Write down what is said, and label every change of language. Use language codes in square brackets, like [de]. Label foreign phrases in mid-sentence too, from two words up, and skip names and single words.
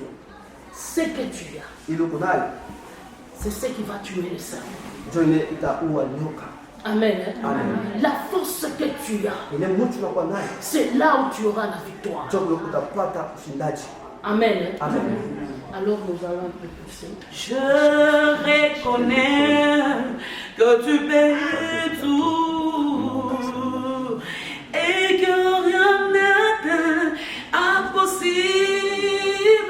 [fr] Ce que tu as, [sw] Ili uko nayo [fr] c'est ce qui va tuer le serpent. [sw] ndio ile itaua nyoka. [fr] Amen. Hein? [sw] Amen. [fr] La force que tu as, [sw] Ile mtu unakuwa nayo [fr] c'est là où tu auras la victoire. [sw] ndio utapata ushindaji. [fr] Amen. Hein? [sw] Amen. [fr] Alors nous allons un peu pousser. Je reconnais que tu payes tout et que rien n'est impossible.